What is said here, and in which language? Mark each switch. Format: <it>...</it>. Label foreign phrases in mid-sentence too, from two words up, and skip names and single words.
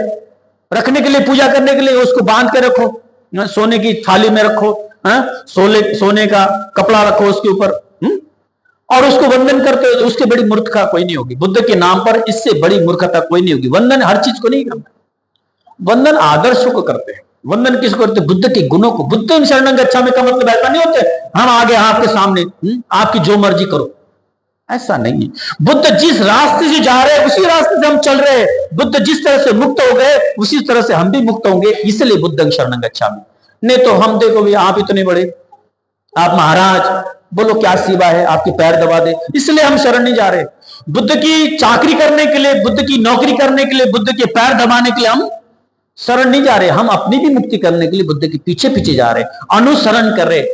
<hi>रखने के लिए, पूजा करने के लिए। उसको बांध के रखो, सोने की थाली में रखो, सोने का कपड़ा रखो उसके ऊपर, और उसको वंदन करते हो। उसके बड़ी मूर्खता कोई नहीं होगी बुद्ध के नाम पर, इससे बड़ी मूर्खता कोई नहीं होगी। वंदन हर चीज को नहीं करना, वंदन आदर्शों को करते हैं। वंदन किसको करते? बुद्ध के गुणों को।</hi> <pi>बुद्ध शरणं गच्छामि</pi> <hi>का मतलब ऐसा नहीं होते हम आगे आपके सामने आपकी जो मर्जी करो, ऐसा नहीं है। बुद्ध जिस रास्ते से जा रहे हैं उसी रास्ते से हम चल रहे हैं। बुद्ध जिस तरह से मुक्त हो गए उसी तरह से हम भी मुक्त होंगे, इसलिए</hi> <pi>बुद्धं शरणं गच्छामि।</pi> <hi>नहीं तो हम देखो भी आप इतने बड़े, आप महाराज, बोलो क्या सेवा है, आपके पैर दबा दे, इसलिए हम शरण नहीं जा रहे। बुद्ध की चाकरी करने के लिए, बुद्ध की नौकरी करने के लिए, बुद्ध के पैर दबाने के लिए हम शरण नहीं जा रहे। हम अपनी भी मुक्ति करने के लिए बुद्ध के पीछे पीछे जा रहे, अनुसरण कर रहे।</hi>